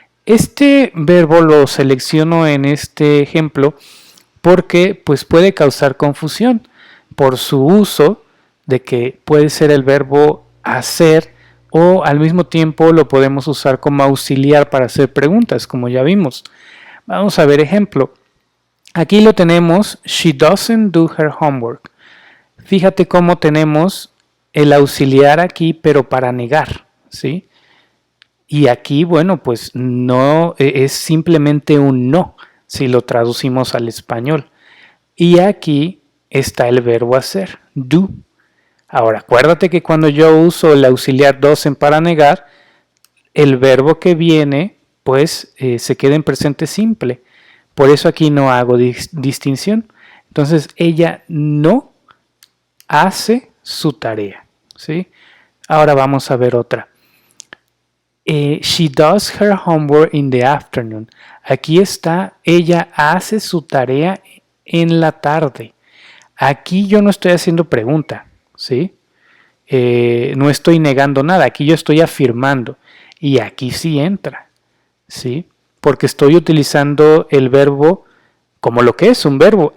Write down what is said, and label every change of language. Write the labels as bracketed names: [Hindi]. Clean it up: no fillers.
[Spanish] Este verbo lo selecciono en este ejemplo porque pues puede causar confusión por su uso de que puede ser el verbo hacer o al mismo tiempo lo podemos usar como auxiliar para hacer preguntas, como ya vimos. Vamos a ver ejemplo. Aquí lo tenemos, [English] she doesn't do her homework. [Spanish] Fíjate cómo tenemos el auxiliar aquí, pero para negar, ¿sí? Y aquí, bueno, pues no, es simplemente un no, si lo traducimos al español. Y aquí está el verbo hacer, do. Ahora, acuérdate que cuando yo uso el auxiliar doesn't para negar, el verbo que viene, pues se queda en presente simple. Por eso aquí no hago distinción. Entonces, ella no hace su tarea, ¿sí? Ahora vamos a ver otra. [English] She does her homework in the afternoon. [Spanish] Aquí está, ella hace su tarea en la tarde. Aquí yo no estoy haciendo pregunta, ¿sí? No estoy negando nada, aquí yo estoy afirmando. Y aquí sí entra, ¿sí? Porque estoy utilizando el verbo como lo que es un verbo.